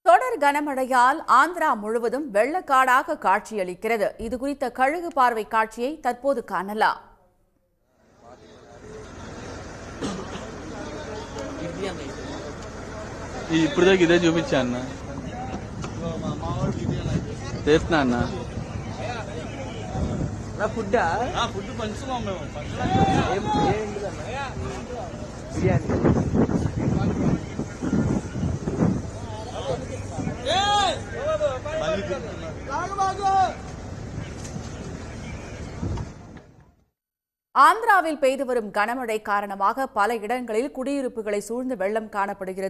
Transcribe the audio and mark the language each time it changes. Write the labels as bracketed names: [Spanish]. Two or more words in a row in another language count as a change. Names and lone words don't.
[Tamil] தொடர் கனமழையால் ஆந்திரா முழுவதும் வெள்ளக்காடாக காட்சியளிக்கிறது. இதுகுறித்த கழுகு பார்வை காட்சியை தற்போது காணலாம். [Telugu] ఇప్పుడుదాకా ఇదే చూపించా అన్న చేస్తున్నా అన్న ఫుడ్ పంచుతాం మేము బిర్యానీ [Tamil] ஆந்திராவில் பெய்து வரும் கனமழை காரணமாக பல இடங்களில் குடியிருப்புகளை சூழ்ந்து வெள்ளம் காணப்படுகிறது.